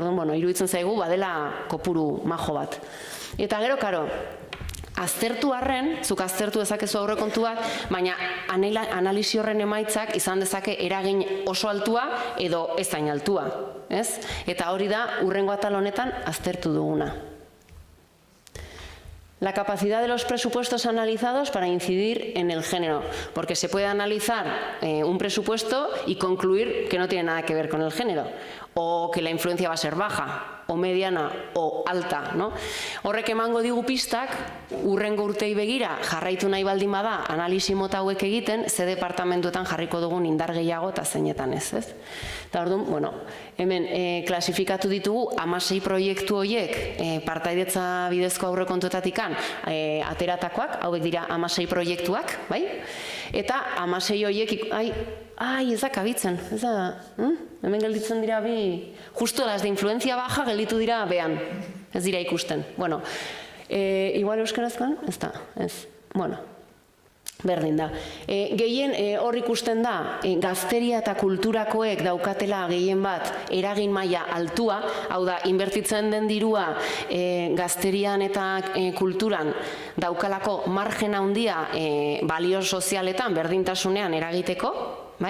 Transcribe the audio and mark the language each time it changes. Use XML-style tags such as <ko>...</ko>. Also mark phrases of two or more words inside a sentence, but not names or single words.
<eu>Orduan, bueno, iruditzen zaigu badela kopuru majo bat. Eta gero, karo, aztertu arren, zuk aztertu dezakezu aurrekontuak, baina analisi horren emaitzak izan dezake eragin oso altua edo ez hain altua, ez? Eta hori da, urrengo atal honetan aztertu duguna.</eu> <es>La capacidad de los presupuestos analizados para incidir en el género, porque se puede analizar un presupuesto y concluir que no tiene nada que ver con el género, o que la influencia va a ser baja. o mediana o alta, no?</es> <eu>Horrek emango digu pistak, urrengo urtei begira jarraitu nahi baldin bada analisi mota hauek egiten, ze departamentuetan jarriko dugun indar gehiago eta zeinetan ez. Eta orduan, bueno, hemen klasifikatu ditugu 16 proiektu horiek partaidetza bidezko aurrekontuetatikan ateratakoak, hauek dira 16 proiektuak, bai? Eta 16 horiek, ez da kabitzen, ez da, hemen gelditzen dira bi, justu</eu> <es>las de influencia baja</es> <eu>gelditu dira behan, ez dira ikusten. Bueno, igual euskarazkoan, ez da, ez, bueno, berdin da. Gehien hor ikusten da, gazteria eta kulturakoek daukatela gehien bat eragin maila altua, hau da, inbertitzen den dirua gazterian eta kulturan daukalako margen handia balio sozialetan, berdintasunean eragiteko, bai?</eu>